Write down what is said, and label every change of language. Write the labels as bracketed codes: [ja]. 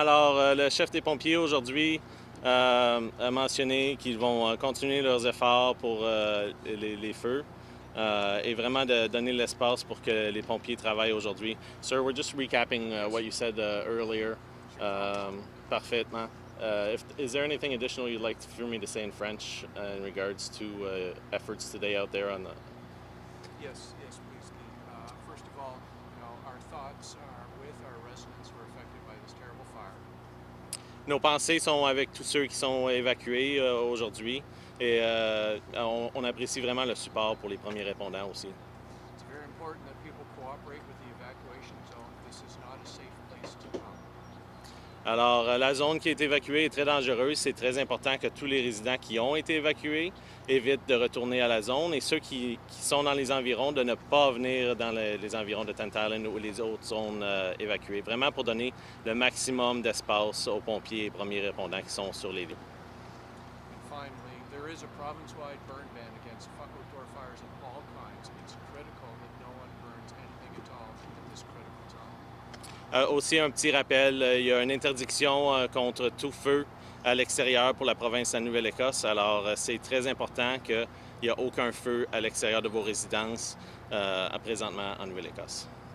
[fr] Alors, le chef des pompiers aujourd'hui a mentionné qu'ils vont continuer leurs efforts pour les feux et vraiment de donner l'espace pour que les pompiers travaillent aujourd'hui. [en] Sir, we're just recapping what you said earlier. [fr] Parfaitement. [en] Is there anything additional you'd like for me to say in French in regards to efforts today out there on the... Yes, please, Steve. First of all, our thoughts are with our residents who are affected by this terrible fire. [fr] Nos pensées sont avec tous ceux qui sont évacués aujourd'hui et on apprécie vraiment le support pour les premiers répondants aussi. [en] It's very important that people cooperate with the evacuation zone. This is not a safe place to come. [fr] Alors, la zone qui est évacuée est très dangereuse. C'est très important que tous les résidents qui ont été évacués évitent de retourner à la zone et ceux qui sont dans les environs de ne pas venir dans les environs de Tantallon ou les autres zones évacuées. Vraiment pour donner le maximum d'espace aux pompiers et premiers répondants qui sont sur les lieux. [en] And finally, there is a province-wide burn ban against outdoor fires of all kinds. It's critical that no one burns anything at all at this critical time. [fr] Aussi, un petit rappel, il y a une interdiction contre tout feu à l'extérieur pour la province de la Nouvelle-Écosse. Alors, c'est très important qu'il n'y ait aucun feu à l'extérieur de vos résidences présentement en Nouvelle-Écosse.